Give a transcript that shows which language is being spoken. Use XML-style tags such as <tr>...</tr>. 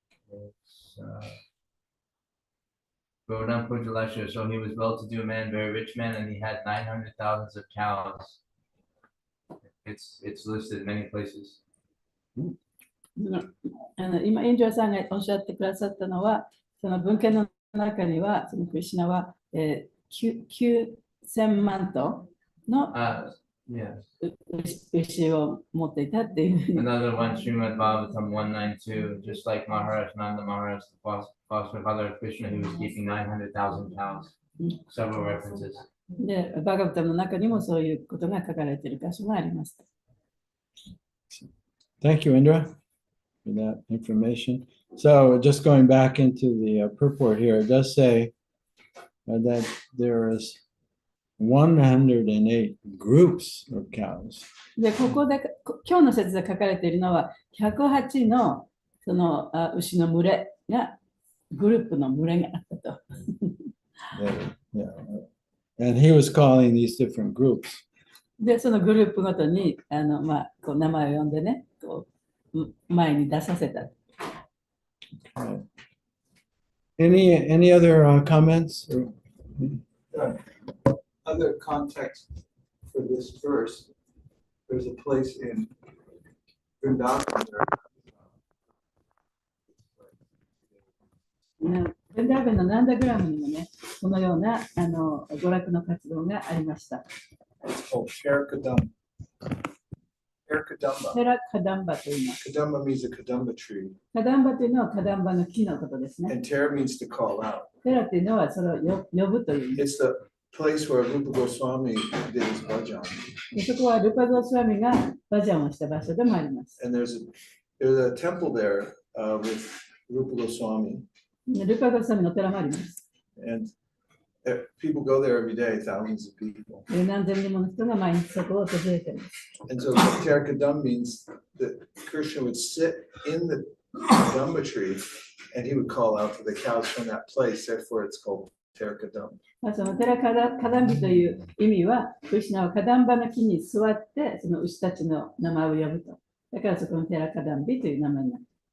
<en>It's Gaudam Pujalasha. So he was well-to-do man, very rich man, and he had 900,000 of cows. It's listed in many places.</en> <ja>今、インジョアさんがおっしゃってくださったのは、その文献の中には、そのクリシュナは、9000万頭の</ja> <en>Yes.</en> <ja>牛を持っていたっていうふうに。</ja> <en>Another one, Srimad Bhagavatam 192, just like Maharaj Nanda Maharaj, the foster father of Krishna, he was keeping 900,000 cows. Several references.</en> <ja>で、バガバタの中にもそういうことが書かれている箇所があります。</ja> <en>Thank you, Indra, for that information. So just going back into the purport here, it does say that there is 108 groups of cows.</en> <ja>で、ここで、今日の説で書かれているのは、108のその牛の群れが、グループの群れがあったと。</ja> <en>Yeah. And he was calling these different groups.</en> <ja>で、そのグループごとにこう名前を呼んでね、前に出させた。</ja> <en>Any other comments? Other context for this verse, there's a place in Vrindavan where</en> <ja>ベンダーベンのナンダグラムにもね、このような娯楽の活動がありました。</ja> <en>it's called Sherakadamba. Sherakadamba.</en> <ja>ヘラカダンバと言います。</ja> <en>Kadamba means a kadamba tree,</en> <ja>カダンバというのはカダンバの木のことですね。</ja> <en>and Tara means to call out.</en> <ja>ヘラというのはそれを呼ぶという意味。</ja> <en>It's the place where Rupa Goswami did his bhajan.</en> <ja>でそこはルパゴスワミがバジャンをした場所でもあります。</ja> <en>And there's a temple there with Rupa Goswami.</en> <ja>ルカゴスワミのお寺もあります。</ja> <en>And people go there every day, thousands of people.</en> <ja>何千人もの人が毎日そこを訪れています。</ja> <en>And so Terkadam means that Krishna would sit in the Kadamba tree and he would call out to the cows from that place. Therefore, it's called Terkadam.</en> <ja>そのテラカダンビという意味は、クリシュナはカダンバの木に座って、その牛たちの名前を呼ぶと。だからそこのテラカダンビという名前になる。</ja>